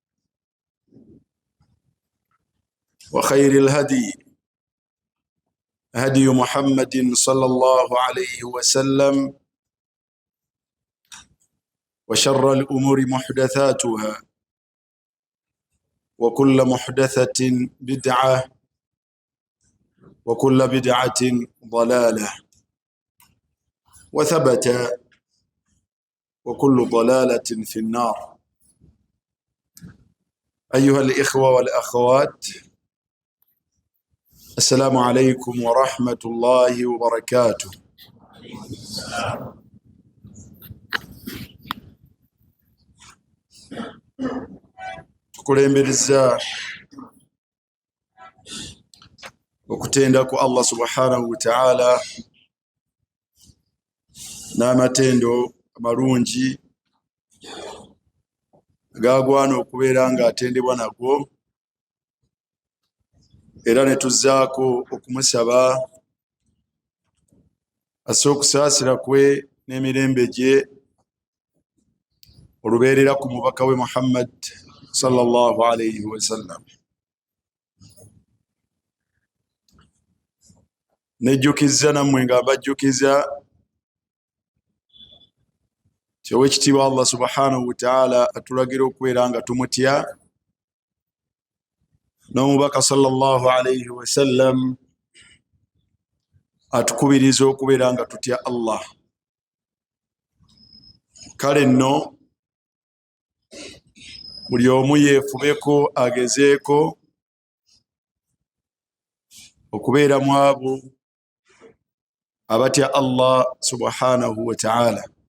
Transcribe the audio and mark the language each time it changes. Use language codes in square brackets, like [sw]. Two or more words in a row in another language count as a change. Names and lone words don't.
[ar] وخير الهدي هدي محمد صلى الله عليه وسلم، وشر الأمور محدثاتها، وكل محدثة بدعة، وكل بدعة ضلالة، وثبت وكل ضلالة في النار. أيها الإخوة والأخوات، السلام عليكم ورحمة الله وبركاته. [lg] tukulembereza okutenda ku Allah [ar] سبحانه وتعالى [lg] n'amatendo amalungi gagwana okubeera nga atendebwa nago, era ne tuzzaako okumusaba asse okusaasira kwe n'emirembe gye olubeerera ku mubaka we Muhammad [ar] صلى الله عليه وسلم. [lg] Nejjukiza nammwe nga mbajjukiza ky'Oweekitiibwa Allah [ar] سبحانه وتعالى [lg] atulagira okubeera nga tumutya, n'omubaka [ar] صلى الله عليه وسلم [lg] atukubiriza okubeera nga tutya Allah. Kale nno buli omu yeefubeko agezeeko okubeera mu abo abatya Allah [ar] سبحانه وتعالى.